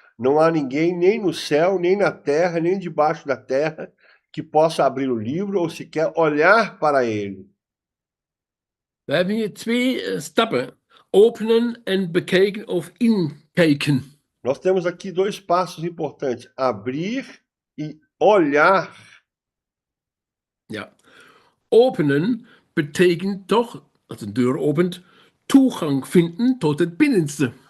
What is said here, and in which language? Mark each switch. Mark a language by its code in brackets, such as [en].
[pt] Não há ninguém nem no céu, nem na terra, nem debaixo da terra que possa abrir o livro ou sequer olhar para ele. [nl] We hebben hier twee stappen: openen en bekijken of inkijken. [pt] Nós temos aqui dois passos importantes: abrir e olhar. [nl] Ja. Openen betekent toch, als een deur opent, toegang vinden tot het binnenste.